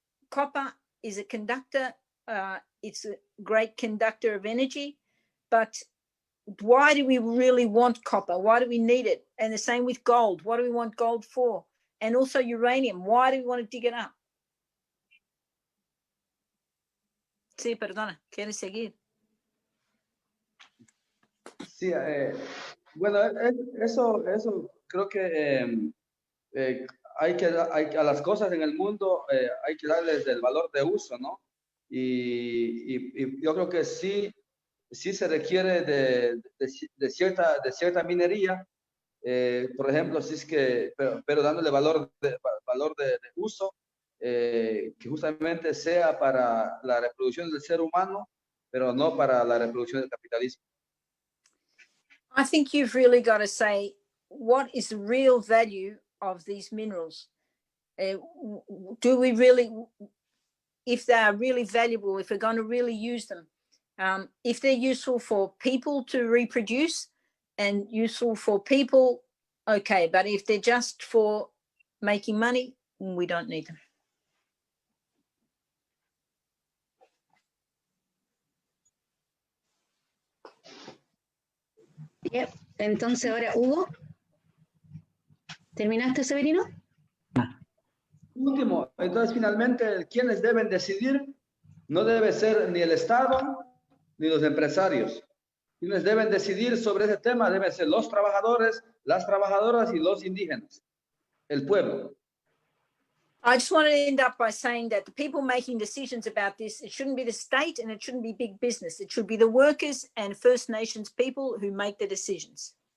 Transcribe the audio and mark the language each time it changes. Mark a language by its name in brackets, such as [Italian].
[English] Copper is a conductor. It's a great conductor of energy, but why do we really want copper? Why do we need it? And the same with gold. What do we want gold for? And also uranium. Why do we want to dig it up? [Spanish] Sí, perdona, ¿quieres seguir? Sí, bueno, eso creo que a las cosas en el mundo hay que darles el valor de uso, ¿no? Y yo creo que sí se requiere de cierta minería, por ejemplo, si es que, pero dándole valor de uso, que justamente sea para la reproducción del ser humano, pero no para la reproducción del capitalismo. [English] I think you've really got to say, what is the real value of these minerals? Do we really, if they are really valuable, if we're going to really use them, if they're useful for people to reproduce and useful for people, okay. But if they're just for making money, we don't need them. Yep. [Spanish] Entonces ahora, Hugo, ¿terminaste, Severino? Último, entonces finalmente quienes deben decidir no debe ser ni el Estado ni los empresarios. Quienes deben decidir sobre ese tema deben ser los trabajadores, las trabajadoras y los indígenas, el pueblo. [English] I just want to end up by saying that the people making decisions about this, it shouldn't be the state and it shouldn't be big business. It should be the workers and First Nations people who make the decisions.